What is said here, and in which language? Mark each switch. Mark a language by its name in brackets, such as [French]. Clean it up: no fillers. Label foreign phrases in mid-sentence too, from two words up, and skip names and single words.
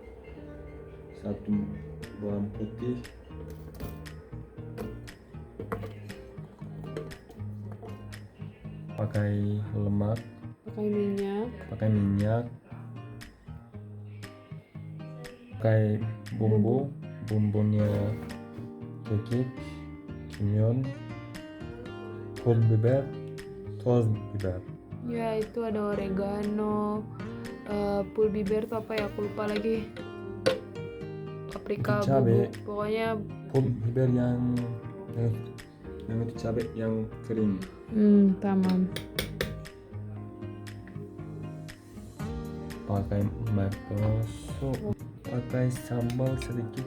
[Indonesian] bawang putih, pakai lemak, pakai minyak, pakai bumbunya [Turkish] kekik, kimyon, pul biber, toz biber. [Indonesian] Ya, itu ada oregano, [Turkish] pul biber [Indonesian] tuh apa ya, aku lupa lagi. Paprika, Cabai. bubuk, pokoknya [Turkish] Pul biber [Indonesian] yang itu cabai yang kering. tamam. Pakai mayonezo, pakai sambal sedikit.